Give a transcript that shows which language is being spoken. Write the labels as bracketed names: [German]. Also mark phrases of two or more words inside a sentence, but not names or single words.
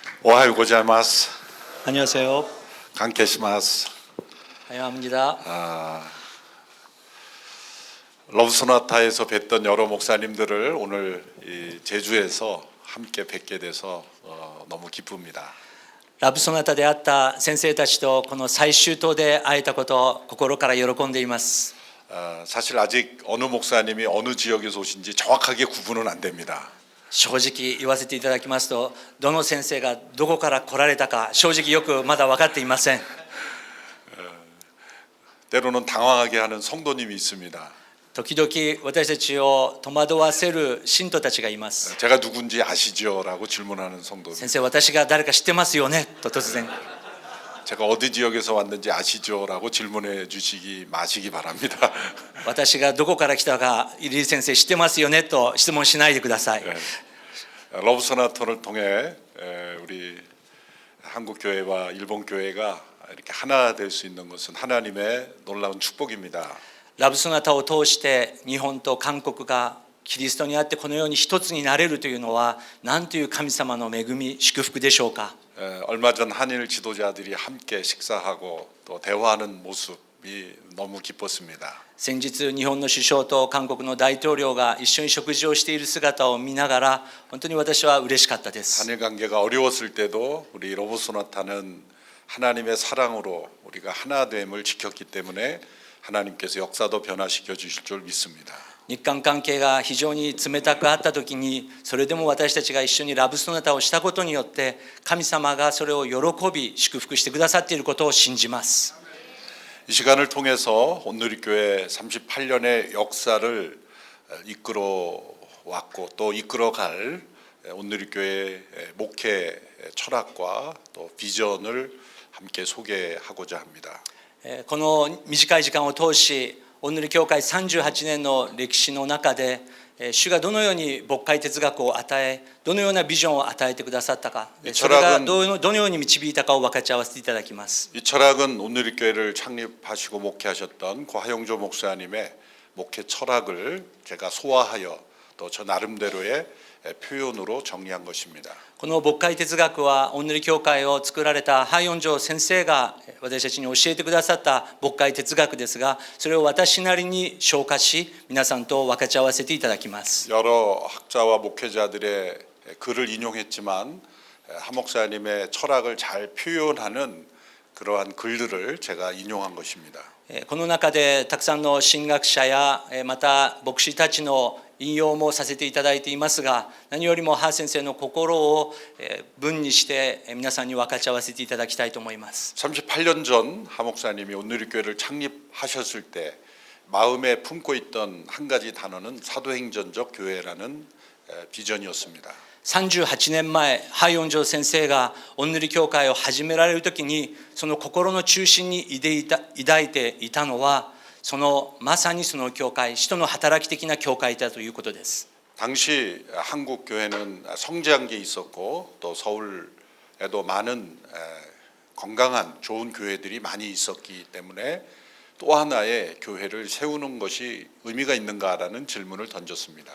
[Japanese] おはようございます. [Korean] 안녕하세요. [Japanese] 간케시마스. [Korean] 환영합니다. 러브소나타에서 뵀던 여러 목사님들을 오늘 이 제주에서 함께 뵙게 돼서 너무 기쁩니다. [Japanese] ラブソナタで会った先生たちとこの最終島で会えたことを心から喜んでいます。 [Korean] 사실 아직 어느 목사님이 어느 지역에서 오신지 정확하게 구분은 안 됩니다. [Japanese] 正直言わせていただきますと、どの先生がどこから来られたか正直よくまだ分かっていません。 [Korean] 때로는 당황하게 하는 성도님이 있습니다. [Japanese] 時々私たちを戸惑わせる信徒たちがいます。 [Korean] 제가 누군지 아시죠? 라고 질문하는 성도님. [Japanese] 先生、私が誰か知ってますよねと突然。 [Korean] 제가 어디 지역에서 왔는지 아시죠? 라고 질문해 주시기 마시기 바랍니다. [Japanese] 私がどこから来たかリー先生知ってますよねと質問しないでください。 [Korean] 러브소나타를 통해 우리 한국 교회와 일본 교회가 이렇게 하나 될 수 있는 것은 하나님의 놀라운 축복입니다. [Japanese] ラブソナタを通して日本と韓国がキリストにあってこのように一つになれるというのは何という神様の恵み祝福でしょうか。 [Korean] 얼마 전 한일 지도자들이 함께 식사하고 또 대화하는 모습이 너무 기뻤습니다. [Japanese] 先日日本の首相と韓国の大統領が一緒に食事をしている姿を見ながら本当に私は嬉しかったです。 [Korean] 한일 관계가 어려웠을 때도 우리 러브소나타는 하나님의 사랑으로 우리가 하나됨을 지켰기 때문에 하나님께서 역사도 변화시켜 주실 줄 믿습니다. [Japanese] 日韓関係が非常に冷たくあった時にそれでも私たちが一緒にラブソナタをしたことによって神様がそれを喜び祝福してくださっていることを信じます。 [Korean] 이 시간을 통해서 온누리교회 38년의 역사를 이끌어 왔고 또 이끌어갈 온누리교회 목회 철학과 또 비전을 함께 소개하고자 합니다. [Japanese] この短い時間を通しおんぬり教会38年の歴史の中で主がどのように牧会哲学を与えどのようなビジョンを与えてくださったかそれがどのように導いたかを分かち合わせていただきます。 [Korean] 이 철학은 온누리교회를 창립하시고 목회하셨던 고 하용조 목사님의 목회 철학을 제가 소화하여 또 저 나름대로의 표현으로 정리한 것입니다. [Japanese] この牧会哲学はおんぬり教会を作られたハイヨンジョ先生が私たちに教えてくださった牧会哲学ですがそれを私なりに消化し皆さんと分かち合わせていただきます。 [Korean] 여러 학자와 목회자들의 글을 인용했지만 한 목사님의 철학을 잘 표현하는 그러한 글들을 제가 인용한 것입니다. [Japanese] この中でたくさんの神学者やまた牧師たちの引用もさせていただいていますが何よりもハー先生の心を文にして皆さんに分かち合わせていただきたいと思います。 [Korean] 38년 전 하 목사님이 온누리교회를 창립하셨을 때 마음에 품고 있던 한 가지 단어는 사도행전적 교회라는 비전이었습니다. [Japanese] 38 年前ハイヨンジョ先生がおんぬり教会を始められる時にその心の中心に抱いていたのはまさにその教会使徒の働き的な教会だということです。 [Korean] 당시 한국 교회는 성장한 게 있었고 또 서울에도 많은 건강한 좋은 교회들이 많이 있었기 때문에 또 하나의 교회를 세우는 것이 의미가 있는가라는 질문을 던졌습니다.